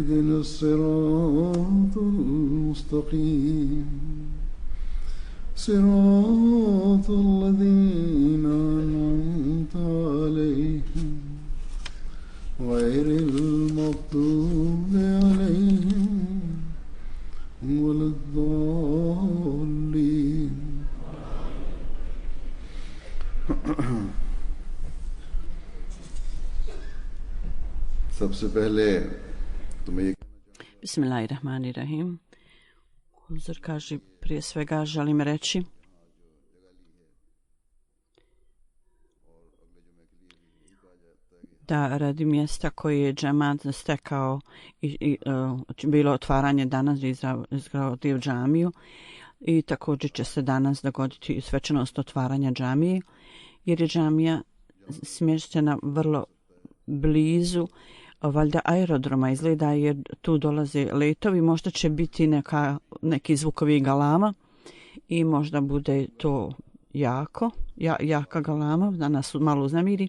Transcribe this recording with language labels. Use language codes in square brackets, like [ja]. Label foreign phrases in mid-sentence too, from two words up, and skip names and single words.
[ar] اهدنا الصراط المستقيم صراط الذين أنعمت عليهم غير المغضوب عليهم ولا الضالين. [hi] सबसे पहले तुम्हें ये [ar] Bismillahirrahmanirrahim. [bs] Huzur kaže, prije svega želim reći da radi mjesta koje je džemat stekao i bilo otvaranje danas izgradio džamiju i također će se danas dogoditi svečanost otvaranja džamije, jer je džamija smještena vrlo blizu valjda aerodroma, izgleda, jer tu dolaze letovi, možda će biti neki zvukovi galama i možda bude to jaka galama da nas malo uznemiri.